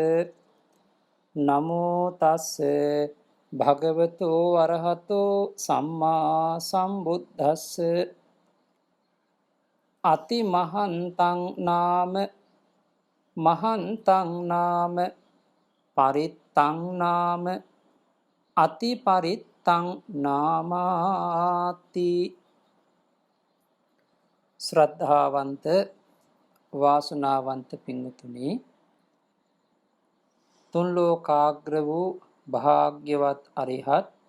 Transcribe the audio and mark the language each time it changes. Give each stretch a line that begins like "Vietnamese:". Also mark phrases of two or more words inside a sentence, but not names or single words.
Pali: නමෝ තස්ස භගවතෝ අරහතෝ සම්මා සම්බුද්දස්ස. අති මහන්තං නාම මහන්තං නාම පරිත්තං නාම අති පරිත්තං නාමාති.
Sinhala: ශ්‍රද්ධාවන්ත වාසනාවන්ත පින්නතුනි, තුන් ලෝකාග්‍ර වූ භාග්‍යවත් අරිහත්